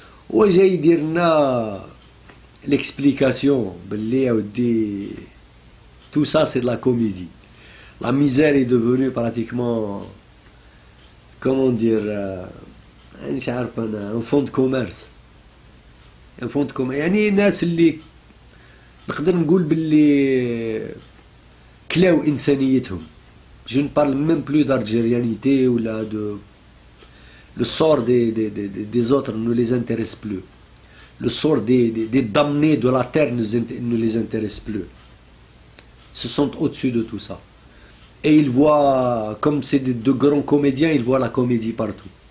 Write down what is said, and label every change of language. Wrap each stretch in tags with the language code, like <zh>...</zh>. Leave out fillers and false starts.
<ar>وجاي يدير لنا</ar> <fr>l'explication</fr> <ar>باللي يا ودي</ar> <fr>tout ça c'est de la comédie. La misère est devenue pratiquement, comment dire,</fr> <ar>مانيش عارف انا</ar> <fr>un fonds de commerce. Un fonds de commerce</fr> <ar>يعني الناس اللي نقدر نقول باللي كلاو إنسانيتهم.</ar> <fr>Je ne parle même plus d'algérianité ou là de... Le sort des autres ne les intéresse plus. Le sort des damnés de la terre ne les intéresse plus. Ils se sentent au-dessus de tout ça. Et ils voient, comme c'est de grands comédiens, ils voient la comédie partout.</fr>